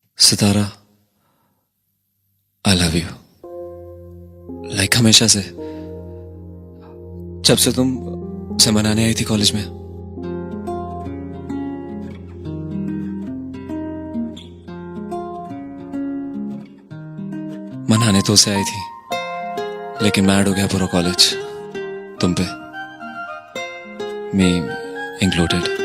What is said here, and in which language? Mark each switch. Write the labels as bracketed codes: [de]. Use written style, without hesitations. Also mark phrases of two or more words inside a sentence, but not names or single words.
[hi] सितारा, [en] I love you. [hi] लाइक हमेशा से, जब से तुम से मनाने आई थी कॉलेज में। मनाने तो उसे आई थी, लेकिन मैड हो गया पूरा कॉलेज तुम पे, [en] me included.